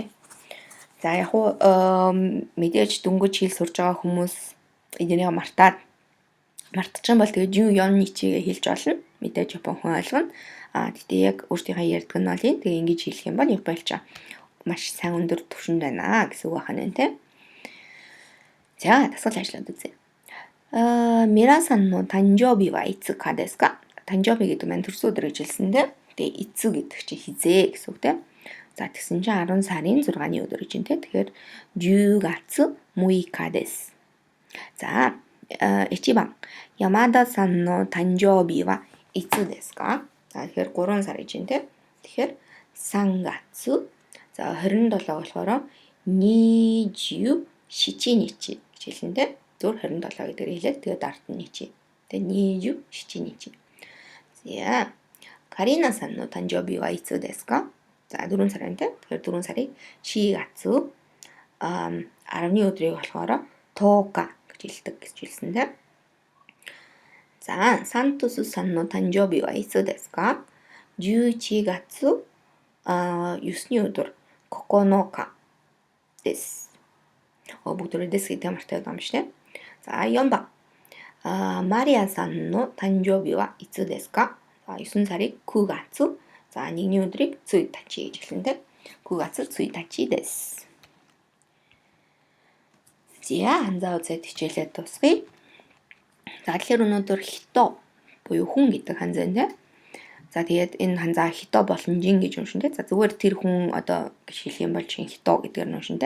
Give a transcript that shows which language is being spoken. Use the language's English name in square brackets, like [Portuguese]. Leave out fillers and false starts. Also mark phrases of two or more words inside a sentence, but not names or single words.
[Mongolian] За яг уу мэдээж дөнгөж хэл сурж байгаа хүмүүс энийг мартчихсан бол тэгээ 14 ничигээ хэлж олно. Мэдээж Япон хүн ойлгоно. Тэгтээ яг өөртөөхөө ярьдаг нь бол энэ. Тэгээ ингэж хэлэх юм бол Японч маш сайн өндөр түвшинд байна гэсэн үг байна те. За дасгал ажиллаад үзье. [Japanese] 皆さんの誕生日はいつかですか? [Mongolian] 誕生日 гэдэг нь төрсөн өдөр гэж хэлсэндээ тэгээ эцэг гэдэг чинь хизээ гэсэн үг те. За тэгсэн чинь 10 сарын 6-ны өдөр гэж те. [Japanese] Тэгэхээр 10 月6日です. За 1番山田さんの誕生日はいつですか? [Mongolian] За тэгэхээр 3 сар гэж те. Тэгэхээр 3月. За 27 болохоор 27 日гэж хэлнэ. Зүгээр 27 гэдэг хэлээд тэгээд ард нь ничи. Тэгээд 27 ничи. За [Japanese] Карина さんの誕生日はいつですか? [Mongolian] За 4 сарын те. Тэгэхээр 4 сарыг 4月 10-ны өдрийг болохоор 10 гэж хэлдэг гэж хэлсэн те. [Japanese] За Сантус さんの誕生日はいつですか? 11月 [Mongolian] 9-ний өдөр [Japanese] 9 日です. [Mongolian] Бүгд дэс гэдэг мартай юм шүү дээ. [Japanese] За 4 番マリアさんの誕生日はいつですか? [Mongolian] За 9 сарыг 9月. За 1-ний өдрийг 1日гэж хэлнэ. [Japanese] 9 月1日です. [Mongolian] За ханзаа үзээд хичээлээ дуусгая. За тэгэхээр өнөөдөр хито буюу хүн гэдэг ханзаа нэ. За тэгээд энэ ханзаа хито болон жин гэж уншинтэй. За зүгээр тэр хүн одоо гэж хэлэх юм бол чин хито гэдгээр нь уншинтэй.